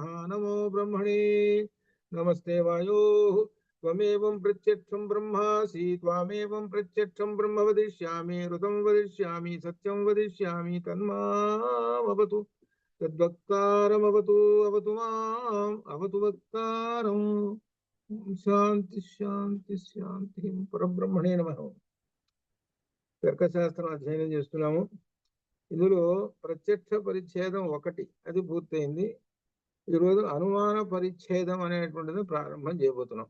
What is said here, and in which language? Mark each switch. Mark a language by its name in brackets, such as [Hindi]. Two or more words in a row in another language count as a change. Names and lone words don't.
[Sanskrit] नमो ब्रह्मणे नमस्ते वायोः. त्वमेवं प्रत्यक्षं ब्रह्मासि त्वामेवं प्रत्यक्षं ब्रह्म वदिष्यामि ऋतं वदिष्यामि सत्यं वदिष्यामि तन्मामवतु तद्वक्तारमवतु अवतु माम् अवतु वक्तारम्. శాంతి శాంతి శాంతి. పరబ్రహ్మణే నమః. [Telugu] తర్కశాస్త్రం అధ్యయనం చేస్తున్నాము. ఇందులో ప్రత్యక్ష పరిచ్ఛేదం 1 అది పూర్తయింది. ఈరోజు అనుమాన పరిచ్ఛేదం అనేటువంటిది ప్రారంభం చేయబోతున్నాం.